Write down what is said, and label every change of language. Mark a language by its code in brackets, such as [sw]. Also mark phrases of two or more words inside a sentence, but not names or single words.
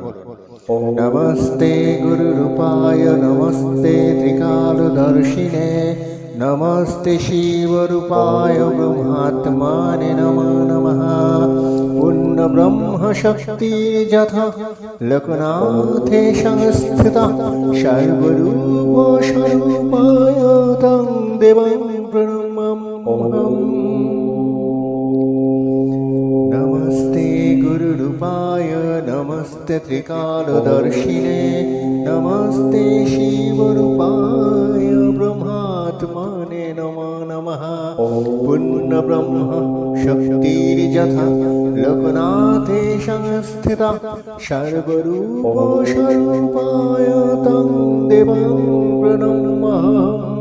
[sa] নমস্তে গুরু রূপায় নমস্তে ত্রিকালদর্শিনে নমস্তে শিব রূপায় ব্রহ্মাত্মানে নমো নমঃ। পূর্ণ ব্রহ্ম শক্তি যথা লোকনাথে সংস্থিতা সর্বরূপ স্বরূপায় তং দেবং প্রণমাম্যহম। नमस्ते गुरुरूपाय नमस्ते त्रिकालदर्शिने नमस्ते शिवरूपाय ब्रह्मात्मने नमो नमः। पूर्णब्रह्म शक्तिर्यथा लोकनाथे संस्थिता सर्वरूप स्वरूपाय तं देवं प्रणमामि।